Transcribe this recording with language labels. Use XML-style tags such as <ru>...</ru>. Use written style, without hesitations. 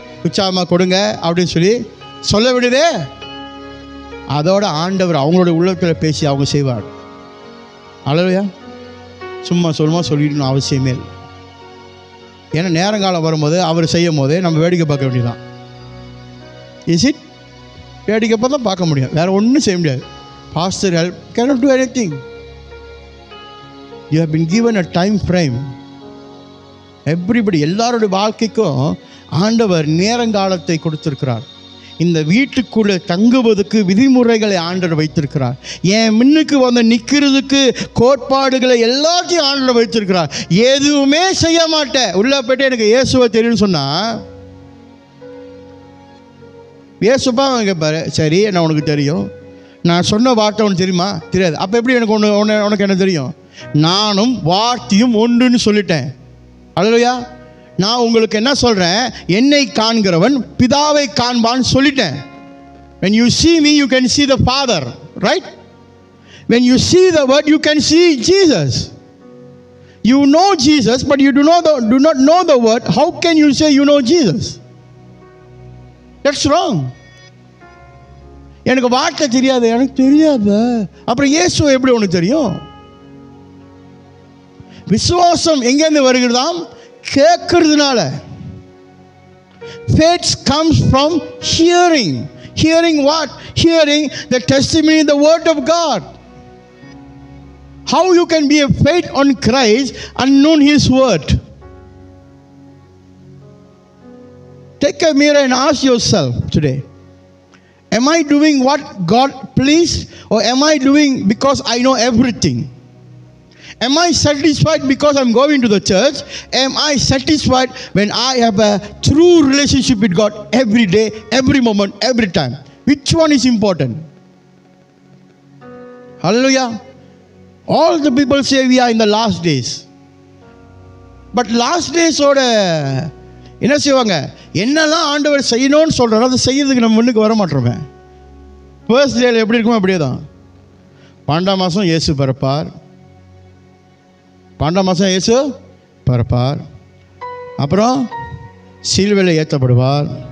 <ta>உற்சாகமாக கொடுங்க அப்படின்னு சொல்லி சொல்ல வேண்டியதே. அதோட ஆண்டவர் அவங்களுடைய உள்ளத்தில் பேசி அவங்க செய்வார். ஹல்லேலூயா. சும்மா சொல்லிடணும் அவசியமே இல்லை. ஏன்னா நேரங்காலம் வரும்போது அவர் செய்யும் போதே நம்ம வேடிக்கை பார்க்க வேண்டியதான்.</ta> <en>Is it?</en> <ta>வேடிக்கை பார்த்தா பார்க்க முடியும், வேறு ஒன்றும் செய்ய முடியாது.</ta> <en>Pastor help cannot do anything. You have been given a time frame. Everybody,</en> <ta>எல்லாருடைய வாழ்க்கைக்கும் ஆண்டவர் நேரங்காலத்தை கொடுத்திருக்கிறார். இந்த வீட்டுக்குள்ளே தங்குவதற்கு விதிமுறைகளை ஆண்டவர் வைத்திருக்கிறார். என் முன்னுக்கு வந்து நிற்கிறதுக்கு கோட்பாடுகளை எல்லாத்தையும் ஆண்டவர் வைத்திருக்கிறார். எதுவுமே செய்ய மாட்டேன், உள்ள போய்ட்டு எனக்கு இயேசுவை தெரியும்னு சொன்னால் இயேசுப்பா கேட்பாரு. சரி, என்ன உனக்கு தெரியும்? நான் சொன்ன வார்த்தை உனக்கு தெரியுமா? தெரியாது. அப்போ எப்படி எனக்கு உனக்கு என்ன தெரியும்? நானும் வார்த்தையும் ஒன்றுன்னு சொல்லிட்டேன். ஹல்லேலூயா. நான் உங்களுக்கு என்ன சொல்கிறேன்? என்னை காண்கிறவன் பிதாவை காண்பான்னு சொல்லிட்டேன்.</ta> <en>when you see me you can see the Father, right? when you see the word you can see Jesus. You know Jesus but you do not know the word. How can you say you know Jesus? That's wrong. எனக்கு வார்த்தை தெரியாது, எனக்கு தெரியாது. அப்புறம் இயேசு எப்படி உனக்கு தெரியும்? விசுவாசம் எங்கேருந்து வருகிறதாம்? கேட்கறதுனால. Faith comes from hearing. Hearing what? Hearing the testimony, the word of God. How you can be a faith on Christ and know His word? Take a mirror and ask yourself today, am I doing what God pleased, or am I doing because I know everything? Am I satisfied because I'm going to the church? Am I satisfied when I have a true relationship with God every day, every moment, every time? Which one is important? Hallelujah. All the people say we are in the last days. But last days</en> <ta>oda என்ன செய்வாங்க? என்னெல்லாம் ஆண்டவர் செய்யணும்னு சொல்கிறாரோ அதை செய்யறதுக்கு நம்ம முன்னுக்கு வர மாட்டோமே. ஃபர்ஸ்ட் டேல எப்படி இருக்குமோ அப்படியே தான். 12ஆம் மாதம் இயேசு பிறப்பார். 12ஆம் மாதம் இயேசு பிறப்பார். அப்புறம் சிலுவையில் ஏற்றப்படுவார்.</ta>